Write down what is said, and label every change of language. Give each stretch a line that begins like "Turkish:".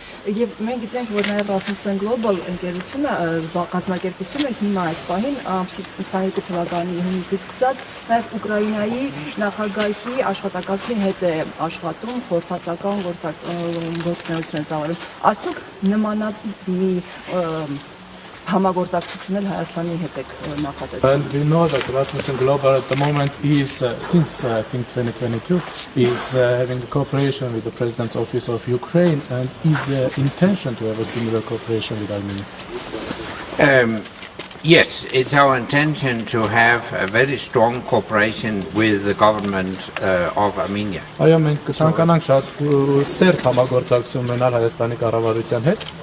Armenian: Եվ մենք գիտենք, որ նաև Rasmussen Global ընկերությունը կազմակերպությունը հիմա այս պահին 22 թվականի հունիսից սկսած նաև Ուկրաինայի նախագահի աշխատակազմի հետ է աշխատում, խորհրդատական գործունեություն է ծավալում։ Արդյոք նմանատիպ մի համագործակցություններ Հայաստանի հետ եք նախատեսում։
English: And we know that Rasmussen Global at the moment is, since I think 2022, is having a cooperation with the President's Office of Ukraine, and is the intention to have a similar cooperation with Armenia? Yes, it's our intention to have a very strong cooperation with the government of Armenia.
Armenian: Այո, մենք կցանկանանք շատ սերտ համագործակցություն ունենալ Հայաստանի կառավարության հետ։